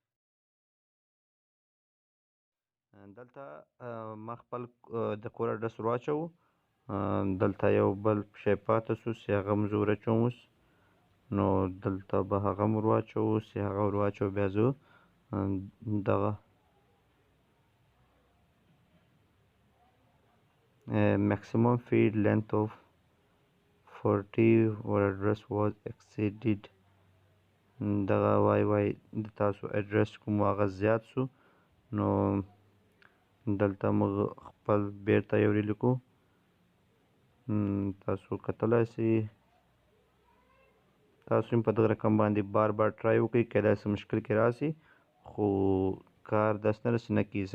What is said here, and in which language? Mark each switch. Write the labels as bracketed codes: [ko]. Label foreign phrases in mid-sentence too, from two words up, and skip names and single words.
[ps] دلته ما خپل د کور اډرس ور واچوو. دلته یو بل شی پاته شو چې هغه هم زه ور اچوم اوس. نو دلته به هغه هم ور واچوو چې هغه ور واچوو. بیا زه دغه [en] maximum feed length of 40 or address was exceeded. [ps] دغه وای د تاسو اډرس کوم هغه زیات شو. نو دلته موږ خپل بیرته یو لیکو. تاسو کتلی شئ، تاسو هم په دغه رقم باندې بار ټرای وکړئ، کیدای شي مشکل کې راسي خو کار داسې نه ده چې نه کیږي.